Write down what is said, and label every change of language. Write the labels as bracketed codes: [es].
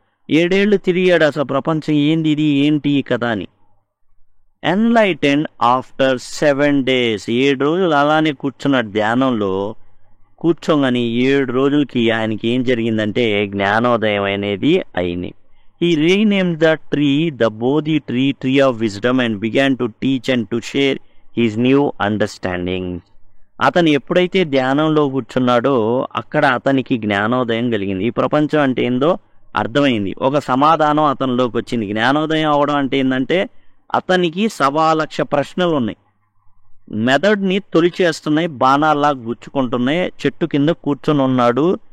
[te] 7 ఏళ్ళు తిరిగాడు అసలు ప్రపంచం ఏంది, ఇది ఏంటి ఈ కథ అని. [en] Enlightened after 7 days. [te] 7 రోజులు అలానే కూర్చున్నాడు ధ్యానంలో. కూర్చోగాని 7 రోజులకి ఆయనకి ఏం జరిగిందంటే జ్ఞానోదయం అనేది అయింది. [en] He renamed the tree the Bodhi tree, tree of wisdom, and began to teach and to share his new understanding. [te] అతను ఎప్పుడైతే ధ్యానంలో కూర్చున్నాడో అక్కడ అతనికి జ్ఞానోదయం కలిగింది. ఈ ప్రపంచం అంటే ఏందో అర్థమైంది. ఒక సమాధానం అతనిలోకి వచ్చింది. జ్ఞానోదయం అవడం అంటే ఏంటంటే అతనికి 1,00,000 ప్రశ్నలు ఉన్నాయి. మెదడుని తొలిచేస్తున్నాయి, బాణాల్లా గుచ్చుకుంటున్నాయి. చెట్టు కింద కూర్చొని ఉన్నాడు.